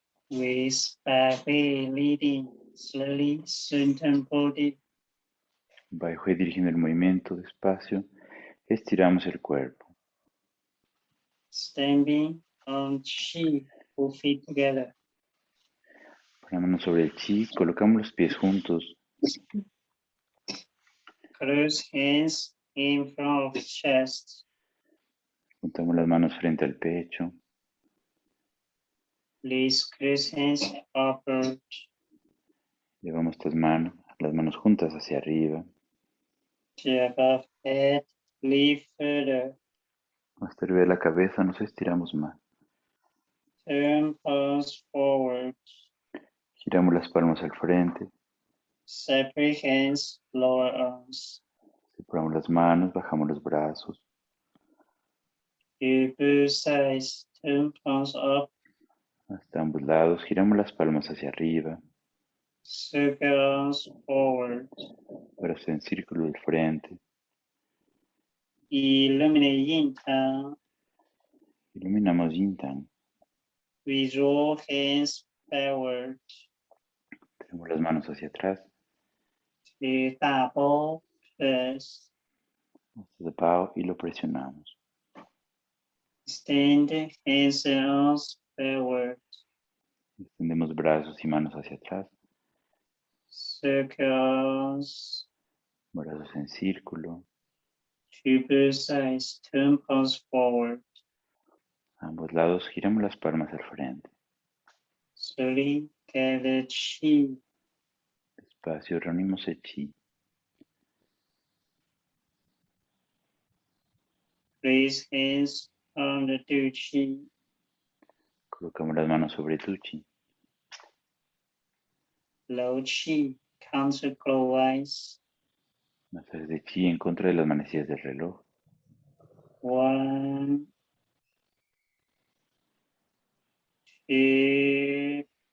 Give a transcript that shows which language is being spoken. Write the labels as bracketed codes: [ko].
[en] With belly leading slowly, straighten body. [es] Bajo y dirigiendo el movimiento despacio, estiramos el cuerpo. [en] Standing on chi, 2 feet together. [es] Ponemos sobre el chi, colocamos los pies juntos. [en] Close hands in front of chest. [es] Juntamos las manos frente al pecho. [en] Please close hands upward. [es] Llevamos las manos juntas hacia arriba. [en] To above head, lift further. [es] Hasta arriba de la cabeza nos estiramos más. [en] Turn palms forward. [es] Giramos las palmas al frente. [en] Separate hands, lower arms. [es] Separamos las manos, bajamos los brazos. [en] To both sides, turn palms up. [es] Hasta ambos lados, giramos las palmas hacia arriba. [en] Circle arms forward. [es] Brazos en círculo al frente. [en] Illuminate yin tang. [es] Iluminamos Yin Tang. [en] We roll hands backward. [es] Tenemos las manos hacia atrás. [en] To da bao press. [es] Hasta el pao y lo presionamos. [en] Extend hands and arms backward. [es] Extendemos brazos y manos hacia atrás. [en] Circles [es] Brazos en círculo. [en] to both sides. Turn palms forward. [es] A ambos lados, giramos las palmas al frente. [en] Slowly gather chi. [es] Despacio, reunimos el chi. [en] Place hands on the two chi. [es] Colocamos las manos sobre tu chi. [en] Low chi counterclockwise. [es] Masajes de chi en contra de las manecillas del reloj. [en] 1, 2,